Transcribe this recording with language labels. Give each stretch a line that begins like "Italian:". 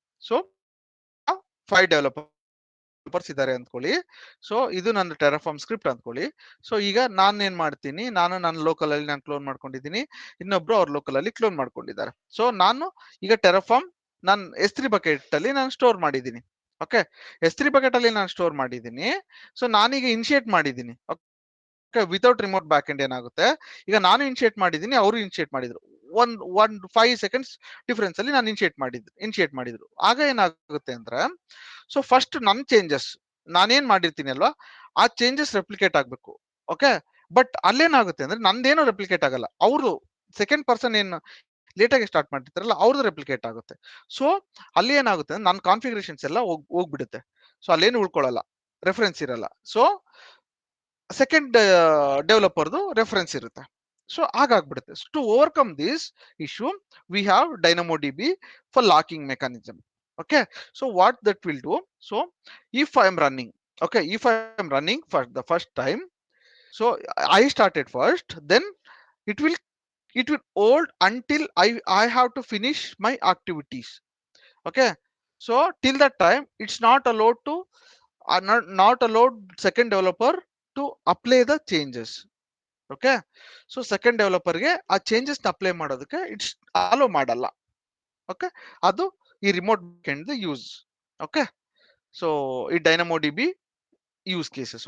English: So I have 5 developers
Kannada: ಇದ್ದಾರೆ ಅಂದ್ಕೊಳ್ಳಿ. So ಇದು ನನ್ನ ಟೆರಫಾರ್ಮ್ ಸ್ಕ್ರಿಪ್ಟ್ ಅಂದ್ಕೊಳ್ಳಿ. ಸೊ ಈಗ ನಾನು ಏನ್ ಮಾಡ್ತೀನಿ, ನಾನು ನನ್ನ ಲೋಕಲ್ ಅಲ್ಲಿ ನಾನು ಕ್ಲೋನ್ ಮಾಡ್ಕೊಂಡಿದ್ದೀನಿ, ಇನ್ನೊಬ್ರು ಅವ್ರ ಲೋಕಲ್ ಅಲ್ಲಿ ಕ್ಲೋನ್ ಮಾಡ್ಕೊಂಡಿದ್ದಾರೆ. ಸೊ ನಾನು ಈಗ ಟೆರಫಾರ್ಮ್ ನಾನು S3 ಬಕೆಟ್ ಅಲ್ಲಿ ನಾನು ಸ್ಟೋರ್ ಮಾಡಿದ್ದೀನಿ. ಓಕೆ, S3 ಬಕೆಟ್ ಅಲ್ಲಿ ನಾನು ಸ್ಟೋರ್ ಮಾಡಿದ್ದೀನಿ. ಸೊ ನಾನೀಗ ಇನಿಷಿಯೇಟ್ ಮಾಡಿದ್ದೀನಿ. Okay, without remote back end ಏನಾಗುತ್ತೆ, ಈಗ ನಾನು ಇನಿಷಿಯೇಟ್ ಮಾಡಿದ್ದೀನಿ, ಅವರು ಇನಿಷಿಯೇಟ್ ಮಾಡಿದ್ರು. ಒಂದ್ 5 ಸೆಕೆಂಡ್ಸ್ ಡಿಫ್ರೆನ್ಸ್ ಅಲ್ಲಿ ನಾನು ಇನಿಷಿಯೇಟ್ ಮಾಡಿದ್ರು. ಆಗ ಏನಾಗುತ್ತೆ ಅಂದ್ರೆ, ಸೊ ಫಸ್ಟ್ ನನ್ನ ಚೇಂಜಸ್ ನಾನೇನ್ ಮಾಡಿರ್ತೀನಿ ಅಲ್ವಾ, ಆ ಚೇಂಜಸ್ ರೆಪ್ಲಿಕೇಟ್ ಆಗ್ಬೇಕು. ಓಕೆ, ಬಟ್ ಅಲ್ಲೇನಾಗುತ್ತೆ ಅಂದ್ರೆ ನಂದೇನೋ ರೆಪ್ಲಿಕೇಟ್ ಆಗಲ್ಲ, ಅವರು ಸೆಕೆಂಡ್ ಪರ್ಸನ್ ಏನು ಲೇಟ್ ಆಗಿ ಸ್ಟಾರ್ಟ್ ಮಾಡಿರ್ತಾರಲ್ಲ ಅವ್ರದ್ದು ರೆಪ್ಲಿಕೇಟ್ ಆಗುತ್ತೆ. ಸೊ ಅಲ್ಲಿ ಏನಾಗುತ್ತೆ ಅಂದ್ರೆ ನನ್ನ ಕಾನ್ಫಿಗರೇಷನ್ಸ್ ಎಲ್ಲ ಹೋಗ್ಬಿಡುತ್ತೆ. ಸೊ ಅಲ್ಲೇನು ಉಳ್ಕೊಳ್ಳಲ್ಲ, ರೆಫರೆನ್ಸ್ ಇರಲ್ಲ. ಸೊ ಸೆಕೆಂಡ್ ಡೆವಲಪರ್ದು ರೆಫರೆನ್ಸ್ ಇರುತ್ತೆ. So ಹಾಗಾಗ್ಬಿಡುತ್ತೆ.
English: To overcome this issue we have DynamoDB for locking mechanism. Okay, so what that will do, so if I am running, okay, if I am running for the first time, so I started first, then it will hold until I have to finish my activities. Okay, so till that time it's not allowed to not allowed second developer to apply the changes.
Kannada: Okay, so second developer ಗೆ ಆ changes apply ಮಾಡೋದಕ್ಕೆ it's hello ಮಾಡಲ್ಲ. Okay, ಅದು ಈ remote backend use. Okay, so ಈ DynamoDB use cases.